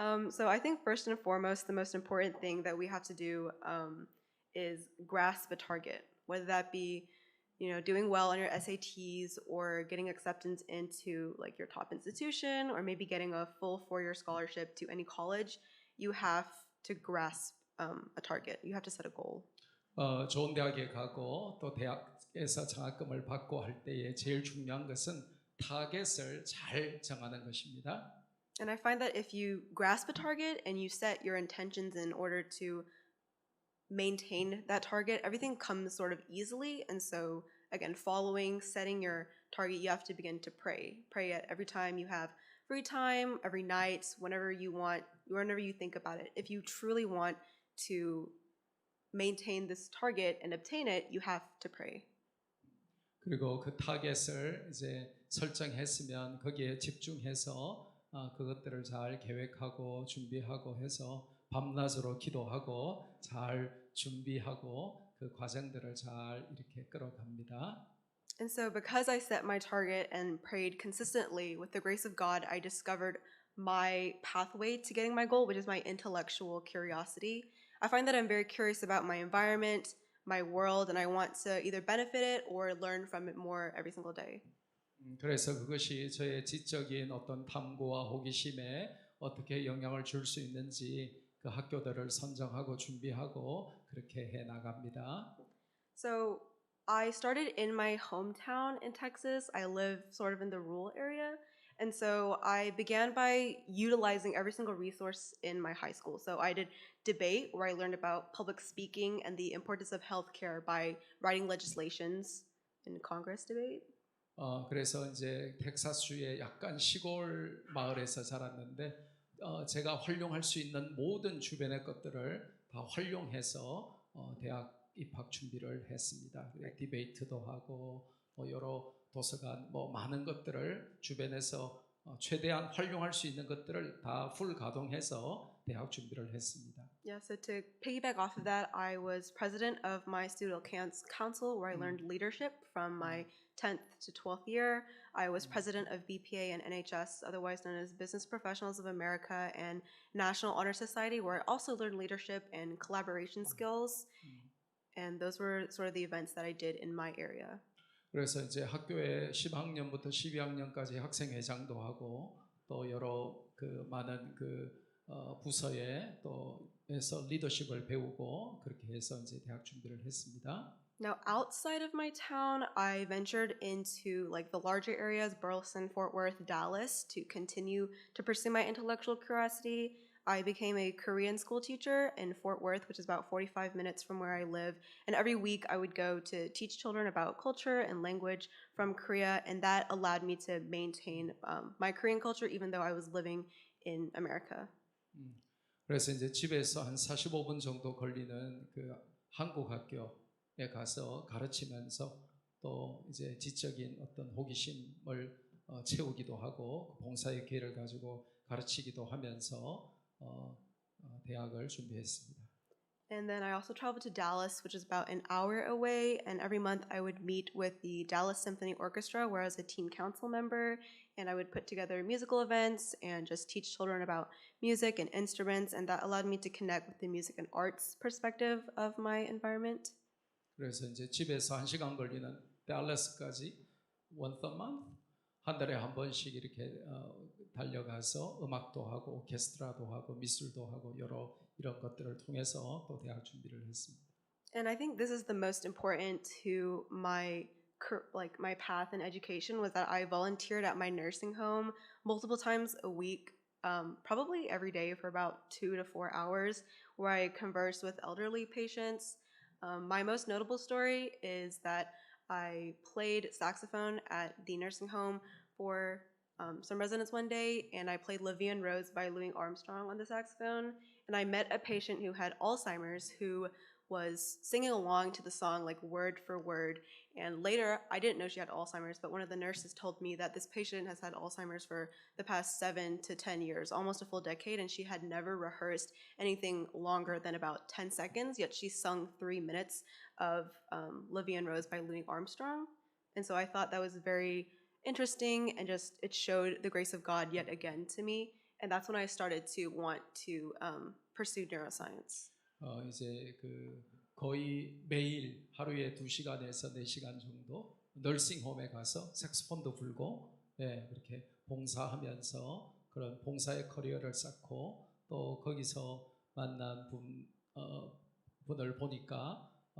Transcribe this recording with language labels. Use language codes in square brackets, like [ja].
[en] So I think first and foremost, the most important thing that we have to do is grasp a target, whether that be, doing well on your SATs or getting acceptance into like your top institution or maybe getting a full 4-year scholarship to any college. You have to grasp a target. You have to set a goal. [ko] 좋은 대학에 가고 또 대학에서 장학금을 받고 할 때에 제일 중요한 것은 타겟을 잘 정하는 것입니다. [en] And I find that if you grasp a target and you set your intentions in order to maintain that target, everything comes sort of easily. And so again, setting your target, you have to begin to pray at every time you have free time, every night, whenever you think about it. If you truly want to maintain this target and obtain it, you have to pray. [ko] 그리고 그 타겟을 이제 설정했으면 거기에 집중해서 그것들을 잘 계획하고 준비하고 해서 밤낮으로 기도하고 잘 준비하고 그 과정들을 잘 이렇게 끌어갑니다. [en] And so because I set my target and prayed consistently, with the grace of God, I discovered my pathway to getting my goal, which is my intellectual curiosity. I find that I'm very curious about my environment, my world, and I want to either benefit it or learn from it more every single day. [ko] 그래서 그것이 저의 지적인 어떤 탐구와 호기심에 어떻게 영향을 줄 수 있는지 그 학교들을 선정하고 준비하고 그렇게 해 나갑니다. [en] So I started in my hometown in Texas. I live sort of in the rural area. And so I began by utilizing every single resource in my high school. So I did debate, where I learned about public speaking and the importance of healthcare by writing legislations in Congress debate. [ko] 그래서 이제 텍사스주의 약간 시골 마을에서 자랐는데 제가 활용할 수 있는 모든 주변의 것들을 다 활용해서 대학 입학 준비를 했습니다. 디베이트도 하고 여러 도서관 많은 것들을 주변에서 최대한 활용할 수 있는 것들을 다 풀 가동해서 대학 준비를 했습니다. [en] Yeah, so to piggyback off of that, I was president of my student council, where I learned leadership from my 10th to 12th year. I was president of BPA and NHS, otherwise known as Business Professionals of America, and National Honor Society, where I also learned leadership and collaboration skills. and those were sort of the events that I did in my area. [ko] 그래서 이제 학교에 10학년부터 12학년까지 학생회장도 하고 또 여러 그 많은 부서에 또 해서 리더십을 배우고 그렇게 해서 이제 대학 준비를 했습니다. [en] Now, outside of my town, I ventured into like the larger areas, Burleson, Fort Worth, Dallas, to continue to pursue my intellectual curiosity. I became a Korean school teacher in Fort Worth, which is about 45 minutes from where I live. And every week I would go to teach children about culture and language from Korea. And that allowed me to maintain my Korean culture, even though I was living in America. [ko] 그래서 이제 집에서 한 45분 정도 걸리는 그 한국 학교에 가서 가르치면서 또 이제 지적인 어떤 호기심을 채우기도 하고 봉사의 기회를 가지고 가르치기도 하면서 대학을 준비했습니다. [en] And then I also traveled to Dallas, which is about an hour away. And every month I would meet with the Dallas Symphony Orchestra, where I was a teen council member. And I would put together musical events and just teach children about music and instruments. And that allowed me to connect with the music and arts perspective of my environment. [ko] 그래서 이제 집에서 1시간 걸리는 달라스까지 [en] once a month [ko] 한 달에 한 번씩 이렇게 달려가서 음악도 하고 오케스트라도 하고 미술도 하고 여러 이런 것들을 통해서 또 대학 준비를 했습니다. [en] And I think this is the most important to my my path in education was that I volunteered at my nursing home multiple times a week, probably every day for about 2 to 4 hours, where I conversed with elderly patients. My most notable story is that I played saxophone at the nursing home for some residents one day, and I played La Vie en Rose by Louis Armstrong on the saxophone. And I met a patient who had Alzheimer's who was singing along to the song like word for word. And later, I didn't know she had Alzheimer's, but one of the nurses told me that this patient has had Alzheimer's for the past 7 to 10 years, almost a full decade, and she had never rehearsed anything longer than about 10 seconds, yet she sung 3 minutes of La Vie en Rose by Louis Armstrong. And so I thought that was very interesting, and just it showed the grace of God yet again to me. And that's when I started to want to pursue neuroscience. [ko] 이제 거의 매일 하루에 2시간에서 4시간 정도 널싱홈에 가서 색소폰도 불고 그렇게 봉사하면서 그런 봉사의 커리어를 쌓고 또 거기서 만난 분을 보니까